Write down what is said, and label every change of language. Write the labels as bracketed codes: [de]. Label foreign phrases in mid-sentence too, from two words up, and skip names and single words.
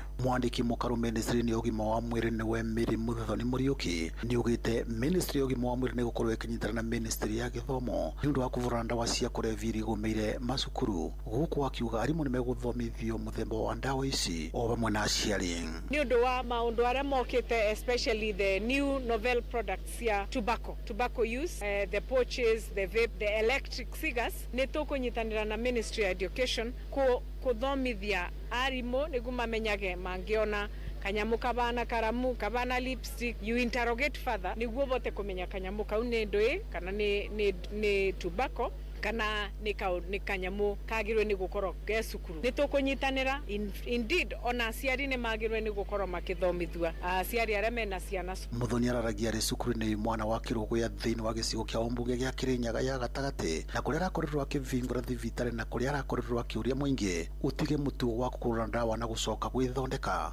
[ki] Mwandĩki mũkaru ministry-inĩ ya ũgima wa mwĩrĩ nĩwe Mary Muthoni Mũriũki nĩaugĩte ministry ya ũgima wa mwĩrĩ nĩ gũkorwo ĩkĩnyitana na ministry ya gĩthomo nĩ ũndũ wa kũvũrana ndawa cia kũrebia igũmĩire macukuru. Gũkũ akiuga arimũ nĩ megũthomithio mũthemba wa ndawa ici o vamwe na aciari. Nĩ ũndũ wa maũndũ arĩa mokĩte, [en] especially the new novel products ya tobacco use, the pouches, the vape, the electric cigars, [ki] nĩ tũkũnyitanĩra na ministry ya education kuthomithia arimũ nĩguo mamenyage mangĩona kanyamu kabana karamu kabana lipstick, [en] you interrogate further [ki] nĩguo bote kũmenya kanyamu kau nĩ ndũĩ kana nĩ tobacco kana nĩ kanyamu kagĩrwe nĩ gũkorwo ge cukuru. Nĩ tũkũnyitanĩra, indeed ona aciari nĩ magĩrwe nĩ gũkorwo makĩthomithua aciari arĩa mena ciana. Muthoni araragia arĩ cukuru-inĩ mwana wa Kĩrũgũya thĩinĩ wa gĩcigo kĩa ũmbunge gĩa Kĩrĩnyaga ya gatagatĩ, na kũrĩa arakorirwo akĩvingũra thibitarĩ na kũrĩa arakorirwo akĩũria mũingĩ utige mũtugo wa kũgũra ndawa na gũcoka gwĩthondeka.